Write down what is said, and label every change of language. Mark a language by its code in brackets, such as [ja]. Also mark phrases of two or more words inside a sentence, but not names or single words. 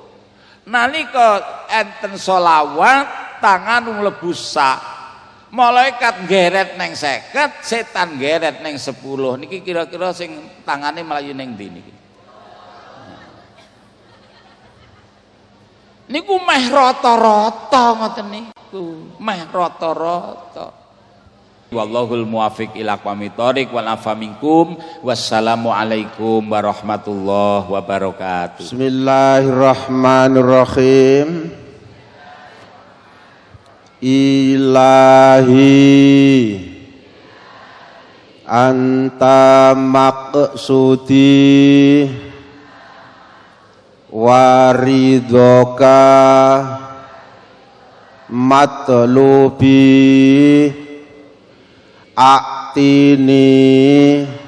[jv] Nalika enten sholawat tangan mlebu sak, malaikat geret neng 50, setan geret neng 10. Niki kira-kira sing tangane mlayu ning ndi niki? Niku meh rata-rata ngoten niku, meh rata-rata. [ar] والله الموفق إلى أقوم الطريق والعفو منكم. والسلام عليكم ورحمة الله وبركاته. Bismillahirrahmanirrahim. إلهي أنت مقصودي ورضاك مطلوبي أعطني